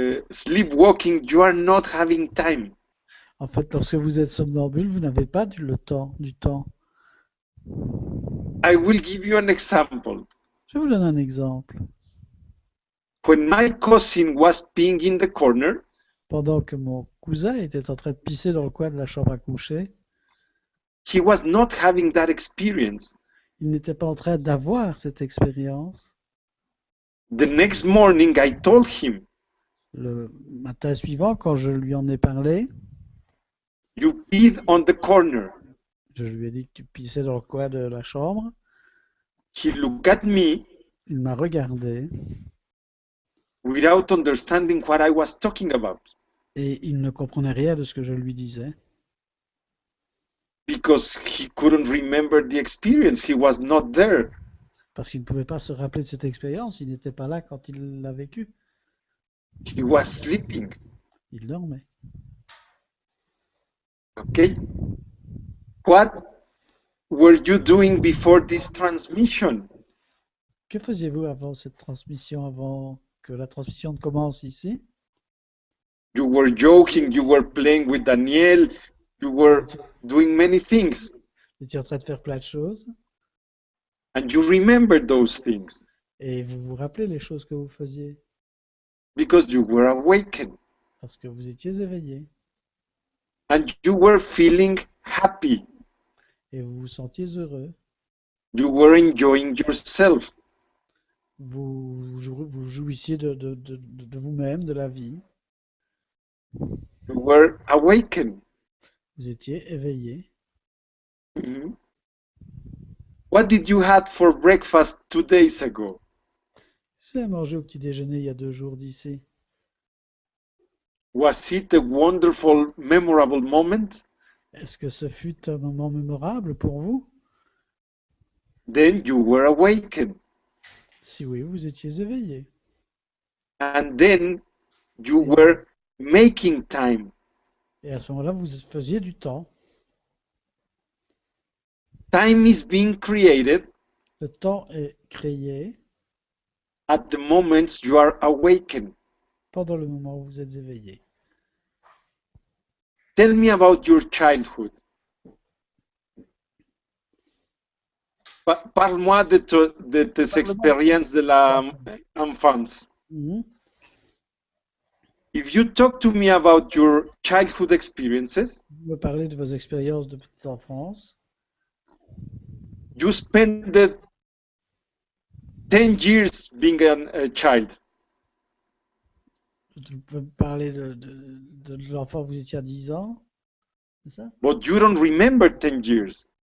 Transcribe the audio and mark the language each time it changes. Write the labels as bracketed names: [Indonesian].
[English] sleepwalking, you are not having time. [French] En fait, lorsque vous êtes somnambule, vous n'avez pas du temps. [English] I will give you an example. [French] Je vous donne un exemple. [English] When my cousin was peeing in the corner, [French] Pendant que mon cousin était en train de pisser dans le coin de la chambre à coucher, [English] he was not having that experience. [French] il n'était pas en train d'avoir cette expérience. [English] The next morning, I told him, [French] Le matin suivant, quand je lui en ai parlé, [English] you peed on the corner. [French] je lui ai dit que tu pissais dans le coin de la chambre. [English] He looked at me [French] Il m'a regardé [English] without understanding what I was talking about [French] et il ne comprenait rien de ce que je lui disais [English] because he couldn't remember the experience. He was not there. [French] parce qu'il ne pouvait pas se rappeler de cette expérience. Il n'était pas là quand il l'a vécue. [English] He was sleeping. [French] Il dormait. [English] Okay? What were you doing before this transmission? [French] Que faisiez-vous avant cette transmission, avant que la transmission ne commence ici? [English] You were joking, you were playing with Daniel, you were doing many things, [French] Vous étiez en train de faire plein de choses [English] and you remember those things [French] et vous vous rappelez les choses que vous faisiez [English] because you were awakened [French] parce que vous étiez éveillé [English] and you were feeling happy. [French] et vous vous sentiez heureux. [English] You were enjoying yourself. [French] Vous jouissiez de vous-même, de la vie. [English] You were awakened. [French] Vous étiez éveillé. Mhm. [English] What did you have for breakfast 2 days ago? [French] Vous avez mangé au petit déjeuner il y a 2 jours d'ici. [English] Was it a wonderful, memorable moment? [French] Est-ce que ce fut un moment mémorable pour vous? [English] Then you were awakened. [French] Si oui, vous étiez éveillé. [English] And then you were making time. [French] Et à ce moment-là, vous faisiez du temps. [English] Time is being created [French] Le temps est créé [English] at the moments you are awakened. [French] pendant le moment où vous êtes éveillé. [English] Tell me about your childhood. [French] Parle-moi de tes expériences de l'enfance. Mhm. [English] If you talk to me about your childhood experiences, [French] Vous me parlez de vos expériences de petite enfance. [English] you spent 10 years being a child. [French] Vous pouvez me parler de l'enfant où vous étiez à 10 ans. C'est ça? [English] But you don't remember 10 years